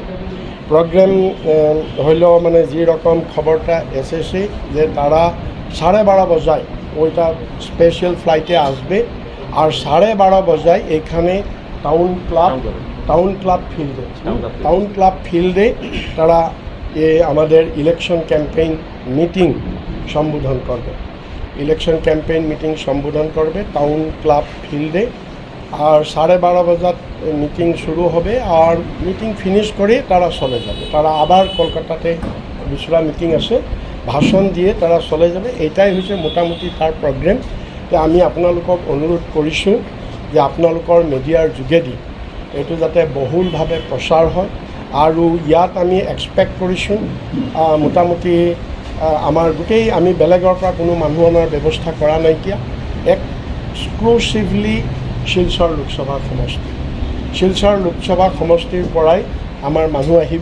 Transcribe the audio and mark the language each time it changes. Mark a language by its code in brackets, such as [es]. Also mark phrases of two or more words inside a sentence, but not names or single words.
[bn] প্রোগ্রাম হইলেও মানে যেরকম খবরটা এসেছে যে তারা 12:30 বজায় ওইটা [en] special flight [bn] আসবে, আর 12:30 বজায় এখানে টাউন ক্লাব ফিল্ডে তারা আমাদের [en] election campaign meeting [bn] সম্বোধন করবে টাউন ক্লাব ফিল্ডে। আর 12:30 বজাত মিটিং শুরু হবে, আর [en] meeting finish [bn] করে তারা চলে যাবে। তারা আবার কলকাতাতে দুসরা মিটিং আছে, ভাষণ দিয়ে তারা চলে যাবে। এটাই হচ্ছে মোটামুটি তার প্রগ্রাম। [as] তো আমি আপোনালোকক অনুৰোধ কৰিছোঁ যে আপোনালোকৰ মিডিয়াৰ যোগেদি এইটো যাতে বহুলভাৱে প্ৰচাৰ হয়। আৰু ইয়াত আমি এক্সপেক্ট কৰিছোঁ মোটামুটি আমাৰ গোটেই আমি বেলেগৰ পৰা কোনো মানুহ অনাৰ ব্যৱস্থা কৰা নাইকিয়া, এক্সক্লুচিভলি শিলচৰ লোকসভা সমষ্টিৰ পৰাই আমাৰ মানুহ আহিব।